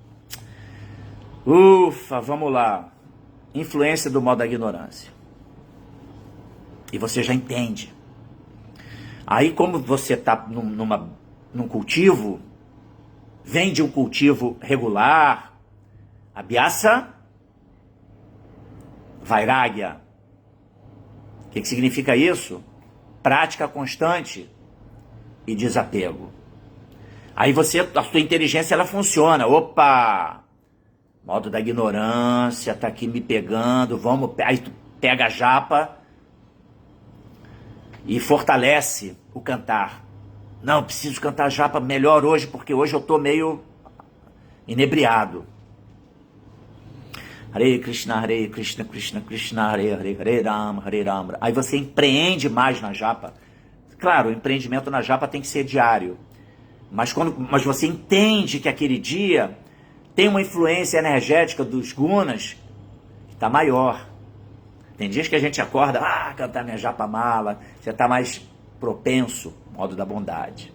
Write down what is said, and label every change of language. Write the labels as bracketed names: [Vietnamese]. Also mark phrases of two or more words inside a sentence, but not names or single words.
[Portuguese] Ufa, vamos lá. Influência do modo da ignorância. E você já entende. Aí, como você está num cultivo, vem de um cultivo regular, [Sanskrit] अभ्यास वैराग्य. [Portuguese] O que significa isso? Prática constante e desapego. Aí a sua inteligência ela funciona. Opa! Modo da ignorância, tá aqui me pegando, aí tu pega a japa e fortalece o cantar. Não, preciso cantar a japa melhor hoje, porque hoje eu tô meio inebriado. Hare Krishna, Krishna Krishna, Hare Hare, Hare Rama, Hare Rama. Aí você empreende mais na japa. Claro, o empreendimento na japa tem que ser diário. Mas você entende que aquele dia tem uma influência energética dos gunas que está maior. Tem dias que a gente acorda, cantar minha japa mala, você está mais propenso, modo da bondade.